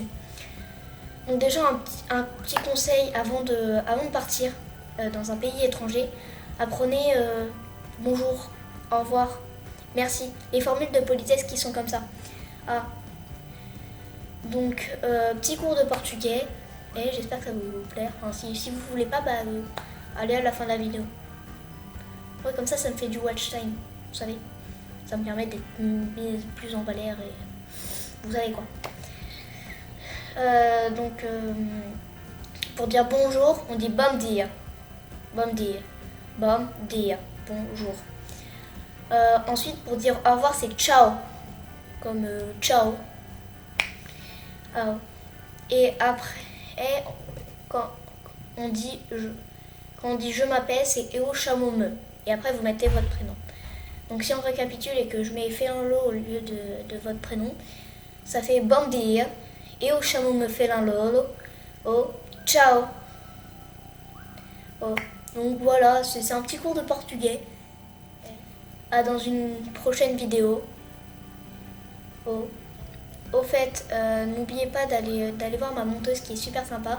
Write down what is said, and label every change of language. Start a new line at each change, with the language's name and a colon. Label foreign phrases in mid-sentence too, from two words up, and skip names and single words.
French: Donc déjà un petit conseil avant de partir dans un pays étranger, apprenez bonjour, au revoir, merci, les formules de politesse qui sont comme ça. Donc petit cours de portugais, et j'espère que ça va vous plaire. Enfin, si vous voulez pas, allez à la fin de la vidéo. Ouais, comme ça me fait du
English: watch time,
French: vous savez. Ça me permet d'être plus en valeur et vous savez quoi. Donc pour dire bonjour, on dit
Portuguese: bom dia. Bom dia. Bom dia.
French: Bonjour. Ensuite, pour dire au revoir, c'est ciao. Comme ciao. Et après, quand on dit je m'appelle, c'est
Portuguese: eu chamo me.
French: Et après, vous mettez votre prénom. Donc si on récapitule et que je mets Fernando au lieu de votre prénom, ça fait
Portuguese: bom dia. Eu chamo-me Fernando. Oh, ciao. Oh.
French: Donc voilà, c'est un petit cours de portugais. Dans une prochaine vidéo. Oh. Au fait, n'oubliez pas d'aller voir ma monteuse qui est super sympa.